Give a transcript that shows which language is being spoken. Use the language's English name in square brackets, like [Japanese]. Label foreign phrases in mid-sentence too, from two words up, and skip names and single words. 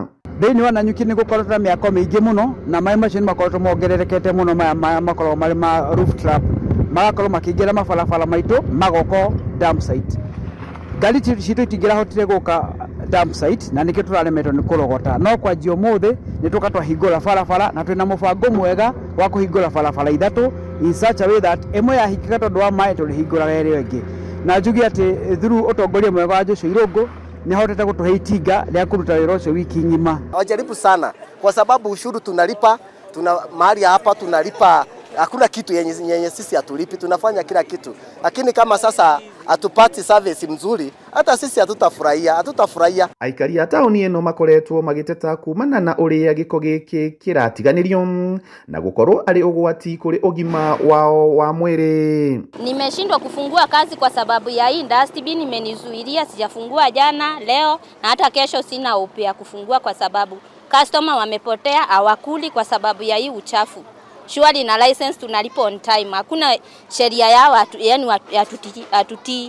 [Kikuyu] Thĩinĩ wa Nanyuki nĩ gũkoretwo na mĩako mĩingĩ mũno na maĩ macio nĩ makoretwo mongererekete mũno, maya makoragwo marĩ ma [English] roof trap, [Kikuyu] magakorwo makĩingĩra mabarabara maitũ magoko [English] dump site. [Kikuyu] Ngari citũ itingĩrahotire gũka [English] dump site [Kikuyu] na nĩkĩo tũraremetwo nĩ kũrogota, no kwanjia ũmũthĩ nĩ tũkatwahingũra barabara na twĩna mũbango mwega wa kũhingũra barabara ithatũ [English] in such a way that [Kikuyu] ĩmwe yahingĩka tondũ wa maĩ tũrĩhingũraga ĩrĩa ĩngĩ, na njuge atĩ through ũtongoria mwega wa Joshua Irungu ni hotete kutuhe itinga rĩa kuruta wĩra ũcio wiki ng'ima. [Swahili] Wajaribu sana kwa sababu ushuru tunalipa, mahali hapa tunalipa, hakuna kitu yenye sisi hatulipi, tunafanya kila kitu. Lakini kama sasa atupati service mzuri, hata sisi hatutafurahia. [Kikuyu] Aikari a tauni eno makoretwo magiteta kumana na uria giko giki kiratiganirio na gukorwo ari ugwati kuri ugima wao wa mwiri. [Swahili] Nimeshindwa kufungua kazi kwa sababu ya hii dustbin imenizuilia, sijafungua jana, leo na hata kesho sina upe ya kufungua kwa sababu customer wamepotea, hawakuli kwa sababu ya hii uchafu. Surely na license tunalipa [English] on time. [Swahili] Hakuna sheria ya watu, yani atutii.